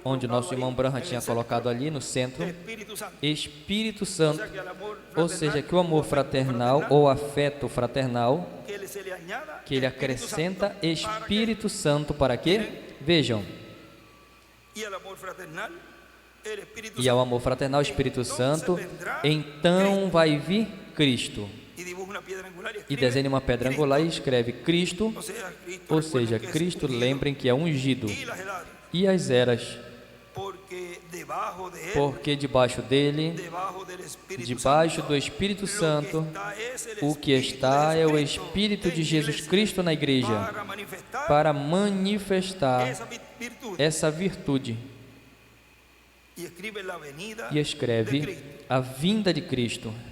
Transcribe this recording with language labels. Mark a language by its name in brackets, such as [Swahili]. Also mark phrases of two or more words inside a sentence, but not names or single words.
[Portuguese] onde o colocado nosso irmão [Spanish] ahí, Branham en [Portuguese] tinha [Spanish] el centro, [Portuguese] colocado ali no centro, [Spanish] el Espíritu Santo. [Portuguese] Espírito O Santo, [Spanish] sea, que al amor [Portuguese] ou seja, fraternal, que o amor [Spanish] afecto fraternal [Portuguese] fraternal, ou afeto fraternal, [Spanish] se le añada [Portuguese] que ele [Spanish] Espíritu [Portuguese] acrescenta [Spanish] Santo, [Portuguese] Espírito Santo para quê? Vejam, [Spanish] y al amor fraternal, el Espíritu [Portuguese] e ao Santo. amor fraternal, Espírito Santo, então vai vir Cristo. [Spanish] Y dibuja una piedra angular y [Portuguese] E [Spanish] escribe [Portuguese] desenha uma pedra [Spanish] Cristo. [Portuguese] angular e escreve Cristo, [Spanish] O sea, Cristo, [Portuguese] ou [Spanish] recuerden [Portuguese] seja, [Spanish] que es Cristo, ungido, [Portuguese] lembrem que é ungido, [Spanish] y las edades, [Portuguese] e as eras, [Spanish] porque debajo de él, [Portuguese] porque debaixo dele, [Spanish] debajo del Espíritu [Portuguese] debaixo Santo, do Espírito Santo, o o que está é o Espírito de Jesus Cristo na igreja, para manifestar essa virtude. E escreve a vinda de Cristo.